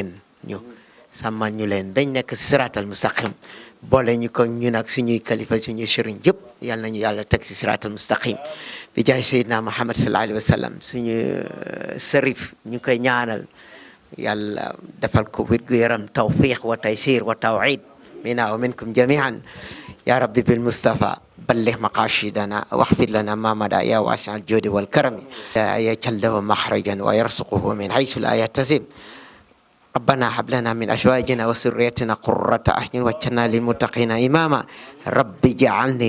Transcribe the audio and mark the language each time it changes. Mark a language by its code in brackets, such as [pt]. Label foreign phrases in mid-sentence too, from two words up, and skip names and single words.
[wo] ñu leen dañ nekk si [ar] الصراط المستقيم [wo] boole ñu ko ñun ak suñuy kalifa suñuy sëriñ yëpp yal nañu yàlla teg si [ar] الصراط المستقيم [wo] bi jaay Seydina Muhammad [ar] صلى الله عليه وسلم [wo] suñu sërif ñu koy ñaanal yàlla defal ko wér gu yaram [ar] توفيق وتيسير وتوحيد منا و منكم جميعا يا ربي بالمصطفى بلغ مقاصدنا واغفر لنا ما مدى يا واسع الجود والكرم لا يجعل له مخرجا ويرزقه من حيث لا يحتسب ربنا هب لنا من ازواجنا وذريتنا قرة اعين واجعلنا للمتقين اماما رب اجعلني